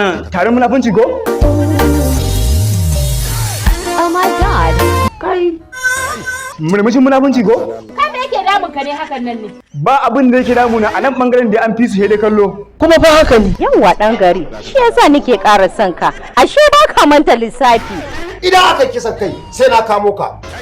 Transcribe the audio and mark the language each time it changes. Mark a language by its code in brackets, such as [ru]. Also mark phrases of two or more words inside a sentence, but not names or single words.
[ha] Tarin munafunci ko? [en] Oh my God. [ha] Kai. Murmushin munafunci ko? Kai, me yake damun ka ne hakan nan ne? Ba abin da yake damuna, a nan bangaren da an fi su sai dai kallo. Kuma fa haka ne. Yawwa, ɗan gari. Shi yasa nake ƙara son ka. Ashe ba ka manta lissafi. Idan aka kisa kai, sai na kamo ka.